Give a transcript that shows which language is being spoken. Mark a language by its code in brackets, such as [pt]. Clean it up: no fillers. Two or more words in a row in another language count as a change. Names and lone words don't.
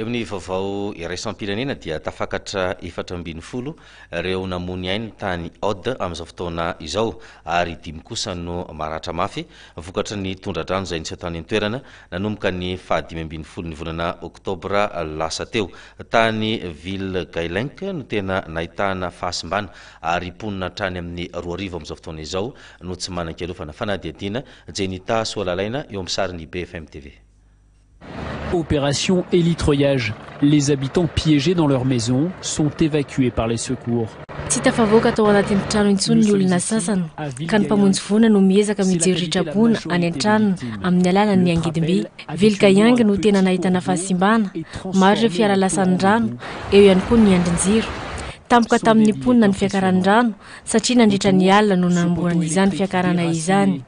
[mg] eo amin'ny vaovao iraisampirenena dia tafakatra 740 ireo namony ainy tany Ode amin'izao fotoana izao ary 5 kosa no maratra mafy vokatra ny tondradrano izay nisy tany an-toerana nanomboka ny 5 ny volana oktobra lasa teo tany ville Gailenk no tena nahitana fahasimbana ary ponina trany amin'ny 2 arivo amin'izao fotoana izao no tsy manan-kelofana fanadihadiana Jenita Soalalaina eo amin'ny sariny BFM TV. [fr] Opération élitreuillage. Les habitants piégés dans leur maison sont évacués par les secours. [mg] Tsy tafavoaka tao anatin'ny trano intsony ny olona sasany ka ny mpamonjy vona no miezaka mijery ritrapona any an-tranony amin'ny alalan'ny angidimby. Vilkayang no tena nahitana fahasimbana maro ireo fiara lasan'ny rano eo ihany koa ny andrin-jiro. Tampoka tamin'ny ponina ny fiakaran'ny rano satria nandritra ny alina no namboarana izany fiakarana izany.